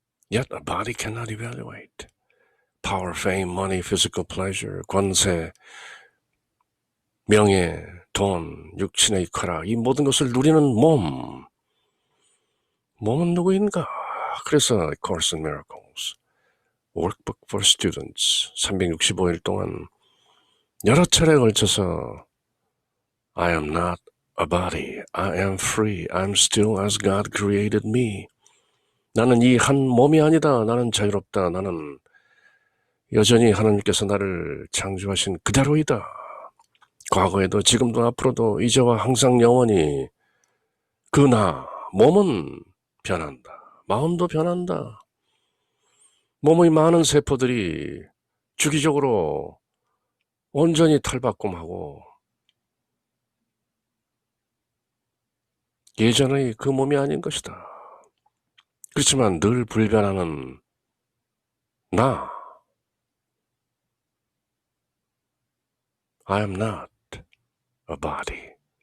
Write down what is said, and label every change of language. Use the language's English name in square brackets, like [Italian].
[English] Yet a body cannot evaluate. Power, fame, money, physical pleasure, [Korean] 권세, 명예, 돈, 육신의 쾌락, 이 모든 것을 누리는 몸은 누구인가? [English] 그래서 Course in Miracles, Workbook for Students [Korean] 365일 동안 여러 차례에 걸쳐서 [English] I am not a body, I am free, I'm still as God created me. [Korean] 나는 이 한 몸이 아니다. 나는 자유롭다. 나는 여전히 하나님께서 나를 창조하신 그대로이다. 과거에도 지금도 앞으로도 이제와 항상 영원히 그 나, 몸은 변한다. 마음도 변한다. 몸의 많은 세포들이 주기적으로 온전히 탈바꿈하고 예전의 그 몸이 아닌 것이다. 그렇지만 늘 불변하는 나, [English] I am not a body.